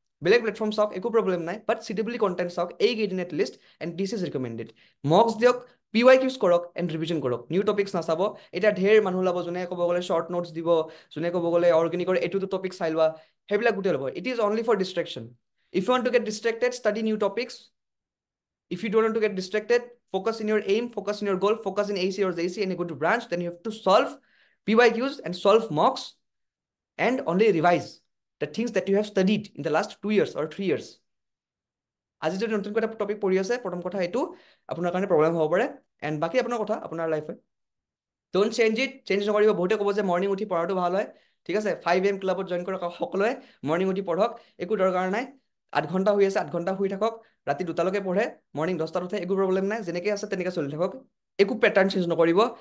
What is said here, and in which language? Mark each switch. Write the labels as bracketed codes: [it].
[as] বেলেগ প্লেটফৰ্ম চাওক, একো প্ৰব্লেম নাই, বাট CEE কণ্টেণ্ট চাওক এইকেইদিন at least, [en] And this is recommended. [as] Mox দিয়ক, PYQs কৰক, এণ্ড ৰিভিজন কৰক, নিউ টপিক্স নাচাব। এতিয়া ঢেৰ মানুহ ওলাব যোনে ক'ব গ'লে শ্বৰ্ট নোটছ দিব, যোনে ক'ব গ'লে অৰ্গেনিকৰ এইটো টপিক চাই লোৱা, সেইবিলাক গোটেই ল'ব। [en] It is only for distraction. If you want to get distracted, study new topics. If you don't want to get distracted, focus in your aim, focus in your goal, focus in AC or JC and go to branch, then you have to solve PYQs and solve mocks and only revise the things that you have studied in the last 2 years or 3 years. [as] আজি যদি নতুনকৈ এটা topic পঢ়ি আছে, প্ৰথম কথা এইটো আপোনাৰ কাৰণে প্ৰব্লেম হ'ব পাৰে, এণ্ড বাকী আপোনাৰ কথা, আপোনাৰ লাইফ হয়। [en] don't change it, [as] চেঞ্জ নকৰিব। বহুতে ক'ব যে মৰ্ণিং উঠি পঢ়াটো ভাল হয়, ঠিক আছে, 5 AM ক্লাবত জইন কৰক সকলোৱে, মৰ্ণিং উঠি পঢ়ক, একো দৰকাৰ নাই। 8 ঘণ্টা শুই আছে, 8 ঘণ্টা শুই থাকক, ৰাতি 2টালৈকে পঢ়ে, মৰ্ণিং 10টাত উঠে, একো প্ৰব্লেম নাই, যেনেকৈ আছে তেনেকৈ চলি থাকক, একো পেটাৰ্ণ চেঞ্জ নকৰিব।